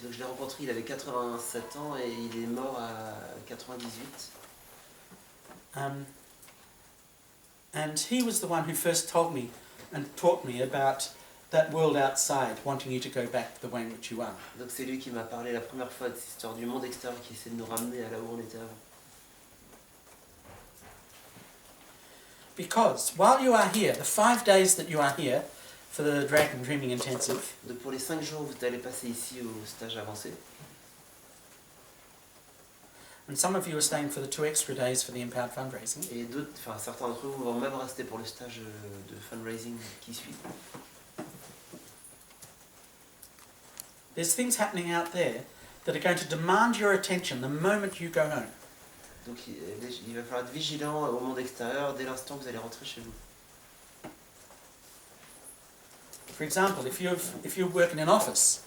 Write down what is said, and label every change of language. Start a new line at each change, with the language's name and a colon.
French: Donc je l'ai rencontré, il avait 87 ans et il est mort à 98.
English: And he was the one who first told me and taught me about that world outside wanting you to go back to the way in which you are.
French: Donc c'est lui qui m'a parlé la première fois de cette histoire du monde extérieur qui essaie de nous ramener à là où on était avant.
English: Because while you are here, the 5 days that you are here for the Dragon Dreaming Intensive,
French: Donc pour les 5 jours où vous allez passer ici au stage avancé,
English: and some of you are staying for the 2 extra days for the Empowered Fundraising,
French: et d'autres, enfin certains d'entre vous vont même rester pour le stage de fundraising qui suit.
English: there's things happening out there that are going to demand your attention the moment you go home.
French: Donc il va falloir être vigilant au monde extérieur dès l'instant que vous allez rentrer chez vous.
English: For example, if you work in an office,